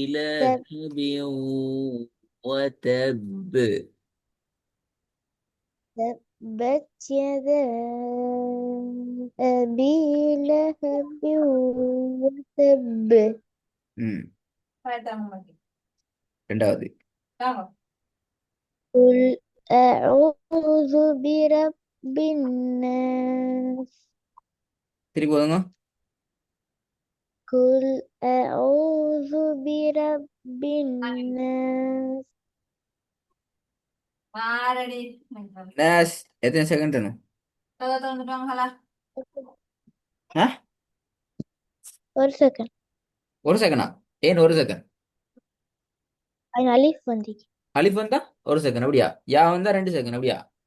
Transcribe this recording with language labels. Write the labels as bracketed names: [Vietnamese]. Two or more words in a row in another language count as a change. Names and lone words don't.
[Arabic] تب- لهب وتب. تبت يدا أبي لهب وتب [Tamil] ம். ரெண்டாவது. [Arabic] قل أعوذ برب الناس [Tamil] திருப்பி போதுங்க. [Arabic] قل أعوذ برب الناس. [Tamil] நேஸ் எத்தனை செகண்ட் ஆ ஒரு செகண்ட். ஒரு செகண்டா ஏன் ஒரு செகண்ட் அது அலிஃப் வந்து அலிஃப் வந்தா ஒரு செகண்ட் அப்படியா யா வந்தா 2 செகண்ட் அப்படியா